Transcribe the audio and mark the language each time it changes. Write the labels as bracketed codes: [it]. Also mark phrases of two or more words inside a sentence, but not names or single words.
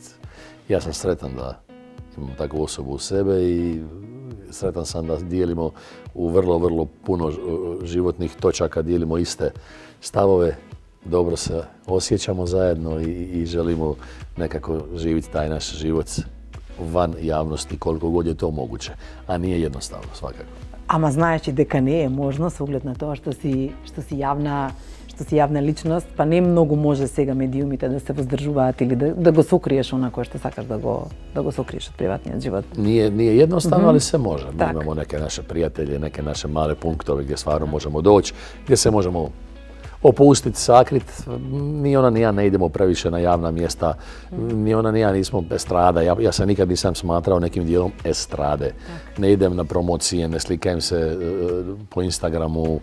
[hr] Ja sam sretan da imam takvu osobu u sebe i sretan sam da dijelimo u vrlo puno životnih točaka, dijelimo iste stavove, dobro se osjećamo zajedno i želimo nekako živjeti taj naš život van javnosti koliko god je to moguće, a nije jednostavno svakako. [mk] Ама знаеш дека не е можно со оглед на тоа што си јавна личност, па не многу може сега медиумите да се воздржуваат или да го сокриеш онако што сакаш да го сокриеш од приватниот живот. [hr] Nije jednostavno, ali se može. Mi imamo neke naše prijatelje, neke naše male punktove gdje stvarno možemo doći, gdje se možemo opustiti, sakriti. Ni ona ni ja ne idemo previše na javna mjesta, ni ona ni ja nismo estrada. Ja se nikad nisam smatrao nekim dijelom estrade. Ne idem na promocije, ne slikajem se po Instagramu.